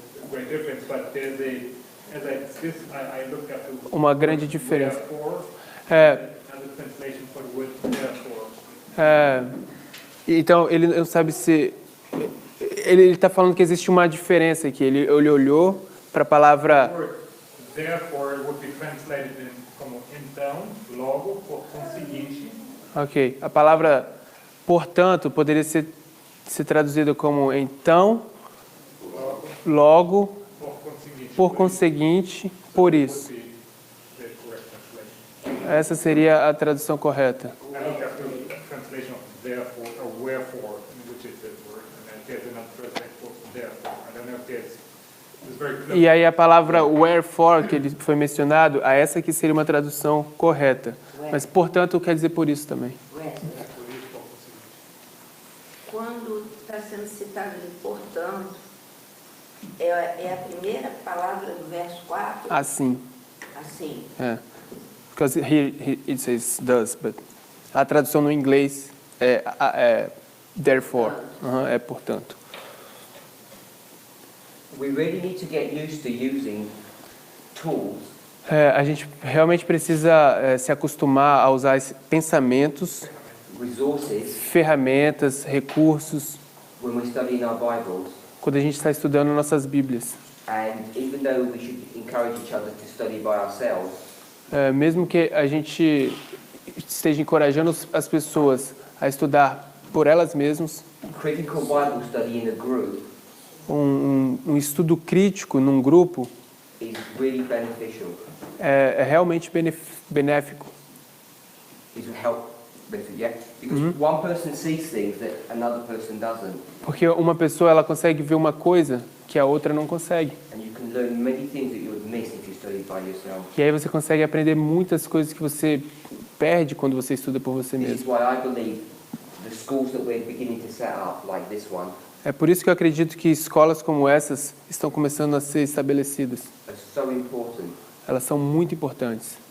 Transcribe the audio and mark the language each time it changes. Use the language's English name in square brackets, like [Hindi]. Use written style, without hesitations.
[English] great difference, but there's I looked up the [Portuguese] uma grande diferença. [English] therefore, [Portuguese] É, [English] and the translation for the word therefore. [Portuguese] Então, ele não sabe se... Ele está falando que existe uma diferença aqui. Ele olhou para a palavra... [English] The word therefore would be translated [Portuguese] como então, logo, portanto. seguinte. Ok. A palavra portanto poderia ser traduzida como então, logo, por conseguinte, por isso. [English] The correct translation. [Portuguese] Essa seria a tradução correta. [English] I looked up the translation of therefore or wherefore, which is the word, and then there's another translation for therefore. I don't know if it's very close. [Portuguese] E aí a palavra wherefore, que ele foi mencionado, a essa que seria uma tradução correta. Mas, portanto, quer dizer por isso também. Quando está sendo citado ali, portanto, é a primeira palavra do verso 4? Assim. Assim. É. [English] Because here it says does, but [Portuguese] a tradução no inglês é [English] therefore. [Portuguese] É portanto. [English] We really need to get used to using tools [Portuguese] A gente realmente precisa se acostumar a usar pensamentos, [English] resources [Portuguese] ferramentas, recursos, [English] when we're studying our Bibles. [Portuguese] quando a gente está estudando nossas Bíblias. [English] And even though we should encourage each other to study by ourselves, [Portuguese] Mesmo que a gente esteja encorajando as pessoas a estudar por elas mesmas, [English] critical Bible study in a group [Portuguese] um estudo crítico num grupo [English] is really beneficial. [Portuguese] é realmente benéfico. [English] Is help benefit, yeah? Because one person sees things that another person doesn't. [Portuguese] Porque uma pessoa ela consegue ver uma coisa que a outra não consegue. [English] And you can learn many things that you would miss if you studied by yourself. [Portuguese] E aí você consegue aprender muitas coisas que você perde quando você estuda por você [English] This is [Portuguese] mesmo. [English] why I believe the schools that we're beginning to set up, like this one, [Portuguese] É por isso que eu acredito que escolas como essas estão começando a ser estabelecidas. [English] are so important. [Portuguese] Elas são muito importantes.